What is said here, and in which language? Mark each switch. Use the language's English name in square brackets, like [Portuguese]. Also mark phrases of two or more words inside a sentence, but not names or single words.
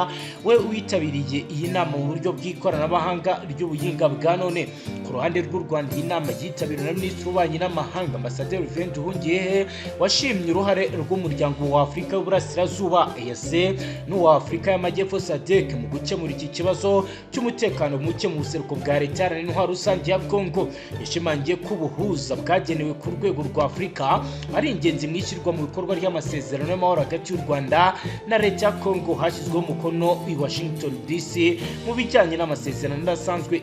[Kinyarwanda] We witabiriye iyi nama mu buryo bw'ikoranabuhanga ry'ubuyinga bwa none. Ku ruhande rw'u Rwanda iyi nama yitabiriwe na Minisitiri w'Ububanyi n'Amahanga Ambasaderi Vincent Nduhungirehe washimye uruhare rw'umuryango wa Afurika y'Uburasirazuba EAC n'uwa Afurika y'Amajyepfo SADC mu gukemura iki kibazo cy'umutekano muke [Rundi] mu buseruko bwa leta n'intwaro rusange ya Kongo. [Kinyarwanda] Yashimangiye ko ubuhuza bwagenewe ku rwego rwa Afurika ari ingenzi mu ishyirwa mu bikorwa ry'amasezerano y'amahoro hagati y'u Rwanda na leta ya Kongo hashyizweho umukono i Washington DC mu bijyanye n'amasezerano adasanzwe.